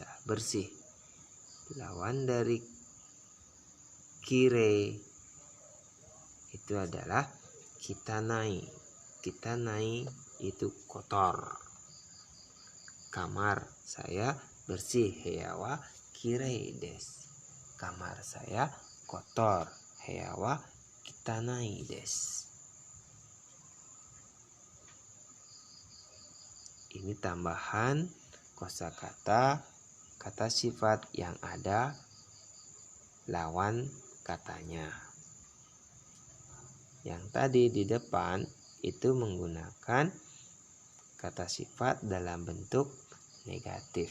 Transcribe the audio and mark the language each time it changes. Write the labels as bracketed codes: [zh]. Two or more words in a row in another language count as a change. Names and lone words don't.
[id] Bersih. Lawan dari kirei itu adalah kitanai. Kitanai itu kotor. Kamar saya bersih. [ja] 部屋はきれいです. [id] Kamar saya kotor. [ja] 部屋は汚いです. [id] Ini tambahan kosakata kata sifat yang ada lawan katanya. Yang tadi di depan itu menggunakan kata sifat dalam bentuk negatif.